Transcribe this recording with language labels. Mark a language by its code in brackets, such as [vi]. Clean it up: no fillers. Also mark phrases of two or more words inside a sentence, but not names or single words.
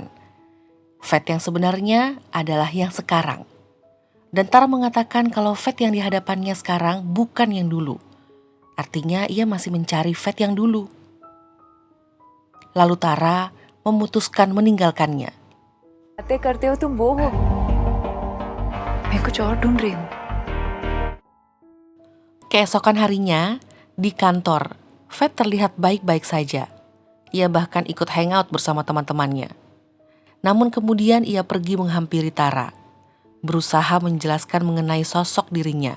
[id] Fat yang sebenarnya adalah yang sekarang. Dan Tara mengatakan kalau Fat yang di hadapannya sekarang bukan yang dulu. Artinya ia masih mencari Fat yang dulu. Lalu Tara memutuskan meninggalkannya. [hi] बातें करते हो तुम वो हो मैं कुछ और ढूंढ रही हूँ [id] Keesokan harinya, di kantor, Fat terlihat baik-baik saja. Ia bahkan ikut hangout bersama teman-temannya. Namun kemudian ia pergi menghampiri Tara, berusaha menjelaskan mengenai sosok dirinya.